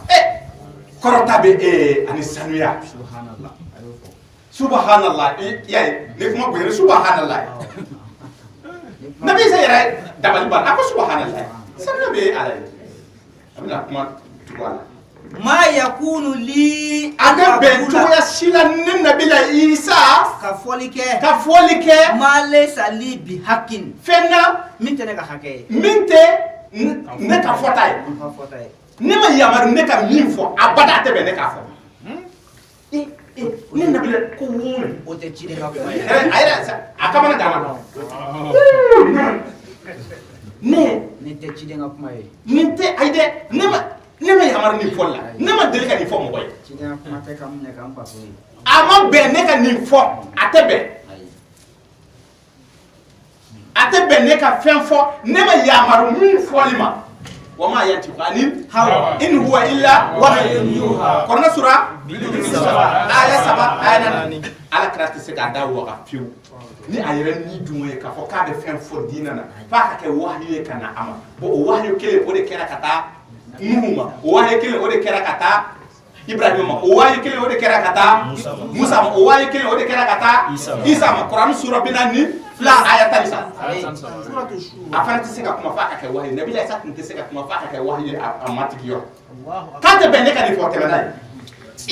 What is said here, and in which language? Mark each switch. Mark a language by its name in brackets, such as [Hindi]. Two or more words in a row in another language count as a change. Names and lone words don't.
[Bambara] kɔrɔta bɛ ani sanuya subhanallah y'a ye ne kuma bonya subhanallah Nabi Isa yɛrɛ dabali banna a ko subhanallah sanuya bɛ Ala ye a bɛna kuma tugu a la [Arabic] ما يكون لي [Bambara] a ka bɛn cogoya si la ne Nabilahi Isa ka fɔli kɛ [Arabic] ما ليس لي بحق [Bambara] fɛn na min tɛ ne ka hakɛ ye min tɛ ne ka fɔta ye ne ma yamaru ne ka min fɔ abada a tɛ bɛn ne k'a fɔ ne Nabilahi ko mun o tɛ ciden ka kuma ye a yɛrɛ a kamana gana ne tɛ ciden ka kuma ye nin tɛ ayi dɛ ne ma yamaru nin fɔli la ne ma deli ka nin fɔ mɔgɔ ye ciden ka kuma tɛ ka minɛ k'an bato ye a ma bɛn ne ka nin fɔ a tɛ bɛn a tɛ bɛn ne ka fɛn fɔ ne ma yamaru min fɔli ma [Arabic] وما ينطق عن الهوى إن هو إلا وحي يوحى [Bambara] kɔrɔna sura aya 7 aya 4 Ala kira tɛ se k'a da waga fiyewu ni a yɛrɛ ni dun ye k'a fɔ k'a bɛ fɛn fɔ diinɛ na f'a ka kɛ wahyu ye ka na a ma bon o wahyu kelen o de kɛra ka taa Nuhu ma o wahyu kelen o de kɛra ka taa Ibrahima ma o wahyu kelen o de kɛra ka taa Musa ma o wahyu kelen o de kɛra ka taa Isa ma Kuran sura 42 aya 13 a fana tɛ se ka kuma f'a ka kɛ wahi nabila isa tun tɛ se ka kuma f'a ka kɛ wahi a matigi yɔrɔ k'a tɛ bɛn ne ka nin fɔ tɛmɛ n'a ye